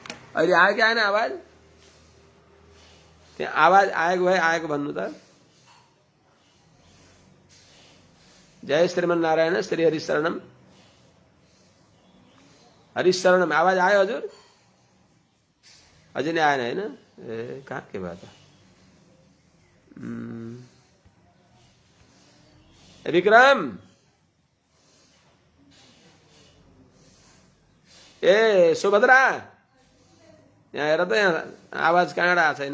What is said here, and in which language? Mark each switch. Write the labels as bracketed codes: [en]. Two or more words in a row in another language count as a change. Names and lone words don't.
[ne] अहिले आयो कि आएन आवाज? त्यहाँ आवाज आएको भए आएको भन्नु त। जय श्रीमन्नारायण श्री हरिशरणम। हरिशरणम आवाज आयो हजुर? अझै नै आएन होइन? ए कहाँ के भयो त? विक्रम ए सुभद्रा यहाँ हेर त, यहाँ आवाज कहाँबाट आएको छैन?